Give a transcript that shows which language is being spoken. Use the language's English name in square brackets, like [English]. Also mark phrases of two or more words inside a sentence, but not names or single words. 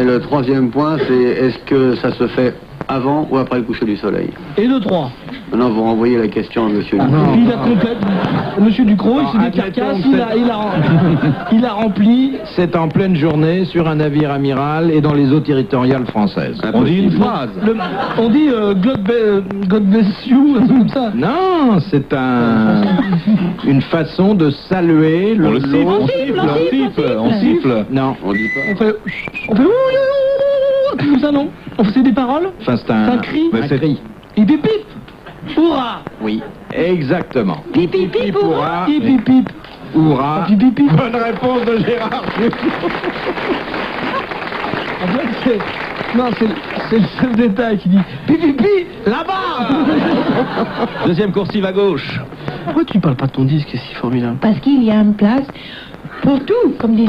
[French] Et le troisième point, c'est est-ce que ça se fait avant ou après le coucher du soleil? Et de 3. Non, vous renvoyez la question à monsieur. Et puis il a complète. Monsieur Ducrot, il s'est décarcasse, il a rempli. C'est en pleine journée sur un navire amiral et dans les eaux territoriales françaises. On dit une phrase. On dit [English] God bless you, [French] un truc comme ça. Non, c'est une façon de saluer On le siffle, l'eau. on siffle. Non, On dit pas. On fait comme ça, non? On faisait des paroles? enfin c'est C'est un cri. un cri. Et pip pip. Hurrah. Oui, exactement. Pip pip pip. Hurrah. Pip pip pip. Hurrah. Pip pip pip. Bonne réponse de Gérard. En fait, c'est le chef d'État qui dit pipi là-bas. Deuxième coursive à gauche. Pourquoi tu parles pas de ton disque, c'est si formidable? Parce qu'il y a une place pour tout, comme disait